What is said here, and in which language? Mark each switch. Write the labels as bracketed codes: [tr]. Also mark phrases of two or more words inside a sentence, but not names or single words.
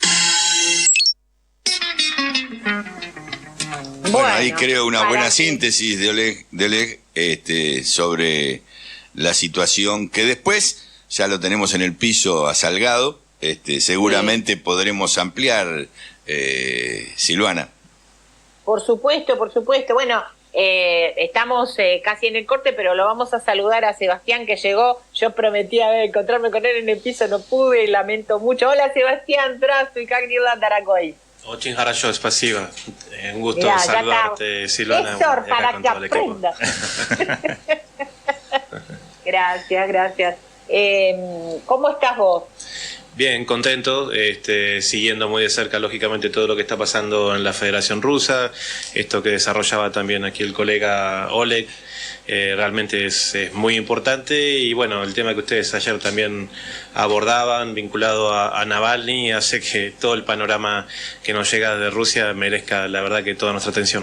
[es] Bueno, ahí creo una buena síntesis de Oleg, sobre la situación que después ya lo tenemos en el piso a Salgado, seguramente podremos ampliar, Silvana. Por supuesto. Bueno, estamos casi en el corte, pero lo vamos a saludar a Sebastián, que llegó. Yo prometía encontrarme con él en el piso, no pude, lamento mucho. Hola Sebastián, [ru] здравствуй, как дела, дорогой? Очень хорошо, спасибо. [es] Un gusto saludarte, Silvana. Héctor, para que aprenda. Gracias. ¿Cómo estás vos? Bien, contento, siguiendo muy de cerca, lógicamente, todo lo que está pasando en la Federación Rusa, esto que desarrollaba también aquí el colega Oleg, realmente es muy importante, y bueno, el tema que ustedes ayer también abordaban, vinculado a Navalny, hace que todo el panorama que nos llega de Rusia merezca, la verdad, que toda nuestra atención.